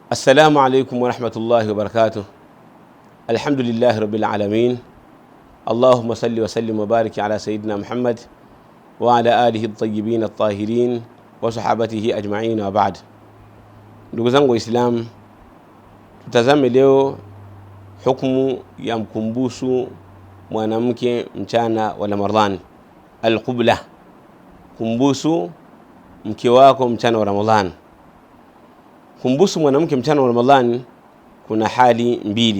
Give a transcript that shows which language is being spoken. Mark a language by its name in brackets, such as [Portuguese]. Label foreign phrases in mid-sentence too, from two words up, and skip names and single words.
[Arabic] السلام عليكم ورحمة الله وبركاته. الحمد لله رب العالمين. اللهم صل وسلم وبارك على سيدنا محمد وعلى آله الطيبين الطاهرين وصحابته أجمعين وبعد. [Swahili] Ndugu zangu Waislamu, tutazame leo hukumu ya mkumbusu mwanamke mchana wa Ramadhani. Al-qubla, kumbusu mke wako mchana wa Ramadhani. Kumbusu mwanamke mchana wa Ramadhani kuna hali mbili.